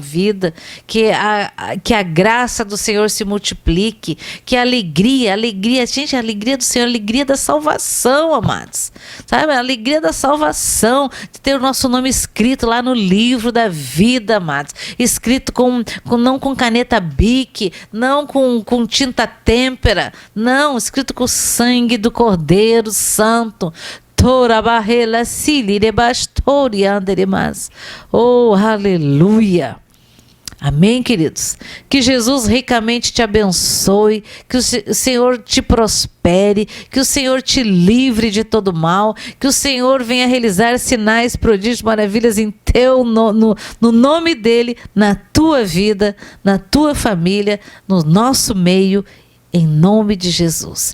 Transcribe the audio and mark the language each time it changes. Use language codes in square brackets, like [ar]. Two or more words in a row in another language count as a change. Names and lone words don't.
[pt] vida, que a graça do Senhor se multiplique, que a alegria, gente, a alegria do Senhor, a alegria da salvação, amados, sabe, a alegria da salvação, de ter o nosso nome escrito lá no livro da vida, amados, escrito não com caneta Bic, não com tinta têmpera, não, escrito com o sangue do Cordeiro Santo. Tora barrela sili de bastori anderemas. Oh, aleluia. Amém, queridos? Que Jesus ricamente te abençoe, que o Senhor te prospere, que o Senhor te livre de todo mal, que o Senhor venha realizar sinais, prodígios, maravilhas em no nome dEle, na tua vida, na tua família, no nosso meio, em nome de Jesus.